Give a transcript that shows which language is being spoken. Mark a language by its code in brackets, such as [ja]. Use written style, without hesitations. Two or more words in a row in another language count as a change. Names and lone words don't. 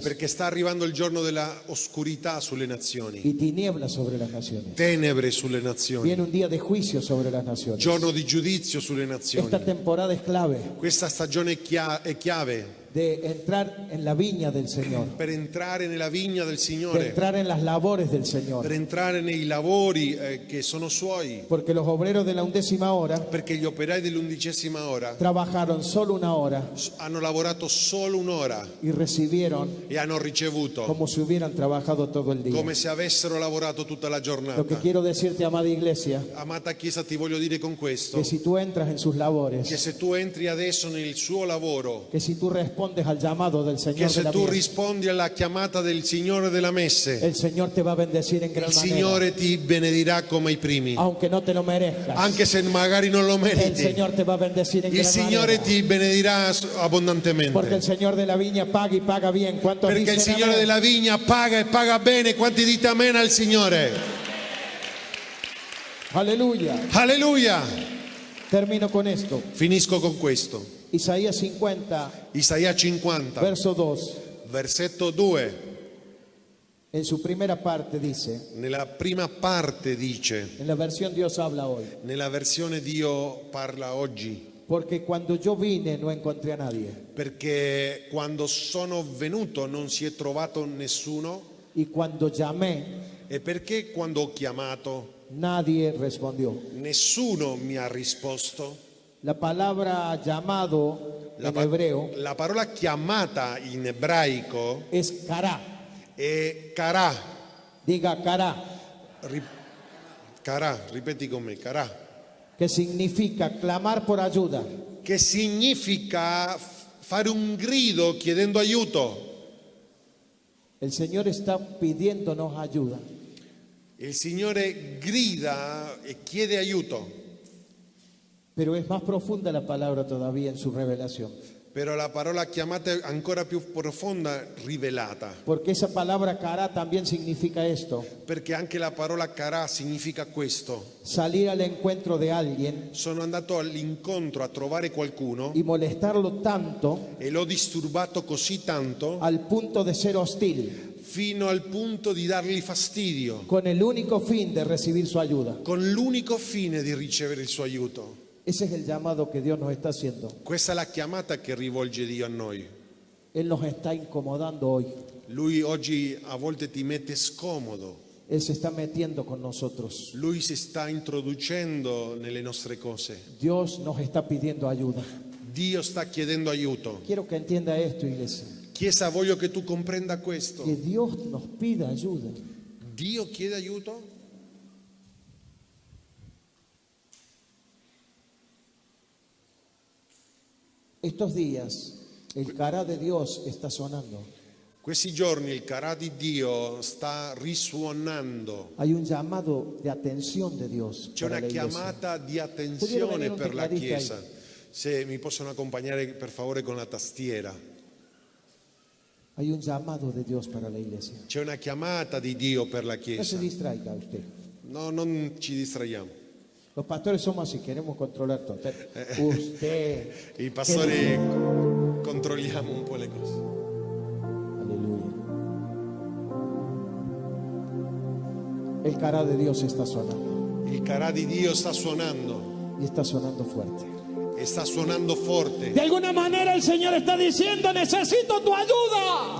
[it] Perché sta arrivando il giorno della oscurità sulle nazioni, [es] y tinieblas sobre las naciones. [it] tenebre sulle nazioni, [es] Viene un día de juicio sobre las naciones. [it] giorno di giudizio sulle nazioni. [es] Esta temporada es clave [it] Questa stagione è chiave [es] de entrar en la viña del Señor, [it] per entrare nella vigna del [es] de [it] Signore, [es] entrar en las labores del [it] per [es] Señor. [it] entrare nei lavori che sono suoi, [es] Porque los obreros de la 11ª hora [it] perché gli operai dell'11ª ora [es] trabajaron solo 1 hora [it] hanno lavorato solo un'ora [es] y recibieron [it] e hanno ricevuto [es] como si hubieran trabajado todo el día. [it] come se avessero lavorato tutta la [es] Lo que [it] giornata. [es] quiero decirte, amada iglesia, [it] Amata Chiesa, ti voglio dire con questo, [es] que si tú entras en sus [it] che [es] labores, [it] se tu entri adesso nel suo lavoro, [es] que si tú respondes al llamado del [it] che [es] Señor de [it] se [es] la [it] tu [es] mies, [it] rispondi alla chiamata del Signore della messe, [es] el Señor te va a bendecir en gran [it] il [es] manera, [it] Signore ti benedirà come i primi, [es] aunque no te lo merezcas. [it] anche se magari non lo [es] El [it] meriti. [es] Señor te va a bendecir en [it] Il [es] gran [it] Signore [es] manera. [it] ti benedirà [es] Porque el [it] abbondantemente, [es] Señor de la viña paga y paga bien. ¿Cuántos [it] perché il [es] dicen [it] Signore [es] amén? [it] della vigna paga e paga bene. Quanti dite amen al Signore? [es] Aleluya. [it] Alleluia! [es] Termino con esto. [it] Finisco con questo. [es] Isaías 50, [it] Isaia 50, [es] verso 2. [it] versetto 2, [es] En su primera parte dice, [it] nella prima parte dice, [es] en la versión Dios habla hoy, [it] nella versione Dio parla oggi, [es] porque cuando yo vine no encontré a nadie [it] perché quando sono venuto non si è trovato nessuno, [es] y cuando llamé [it] e perché quando ho chiamato [es] nadie respondió. [it] nessuno mi ha risposto. [es] La palabra llamado en hebreo [it] La parola chiamata in ebraico [es] es kará. [it] è karà. [es] Diga kará, [it] Karà, ripeti con me, karà, [es] que significa clamar por ayuda. [it] che significa fare un grido chiedendo aiuto. [es] El Señor está pidiéndonos ayuda. [it] Il Signore grida e chiede aiuto, [es] Pero es más profunda la palabra todavía en su revelación. [it] però la parola chiamata è ancora più profonda, rivelata, [es] Porque esa palabra kará también significa esto. [it] perché anche la parola karà significa questo. [es] Salir al encuentro de alguien [it] Sono andato all'incontro a trovare qualcuno [es] y molestarlo tanto [it] e l'ho disturbato così tanto [es] al punto de ser hostil, [it] fino al punto di dargli fastidio, [es] con el único fin de recibir su ayuda. [it] con l'unico fine di ricevere il suo aiuto. [es] Ese es el llamado que Dios nos está haciendo. [it] Questa è la chiamata che rivolge Dio a noi. [es] Él nos está incomodando hoy. [it] Lui oggi a volte ti mette scomodo, [es] Él se está metiendo con nosotros. [it] lui si sta introducendo nelle nostre cose. [es] Dios nos está pidiendo ayuda. [it] Dio sta chiedendo aiuto. [es] Quiero que entienda esto, iglesia. [it] Chiesa, voglio che tu comprenda questo. [es] Que Dios nos pida ayuda. [it] Dio chiede aiuto? [es] Estos días el kará de Dios está sonando. [it] Questi giorni il carà di Dio sta risuonando. [es] Hay un llamado de atención de Dios [it] C'è [es] para [it] una [es] la iglesia. [it] chiamata di [es] Pudiera [it] attenzione venire un per la [es] tecladista [it] Chiesa. Se mi possono accompagnare per favore con la tastiera. [es] Hay un llamado de Dios para la iglesia. [it] C'è una chiamata di Dio per la [es] No [it] Chiesa. [es] se distraiga usted. No, [it] non ci distraiamo. [es] Los pastores somos así, queremos controlar todo. Pero usted. [it] I pastori controlliamo un po' le cose. [es] Aleluya. El kará de Dios está sonando. [it] Il carà di Dio sta suonando [es] Y está sonando fuerte. [it] e sta suonando forte. [es] De alguna manera el Señor está diciendo, necesito tu ayuda.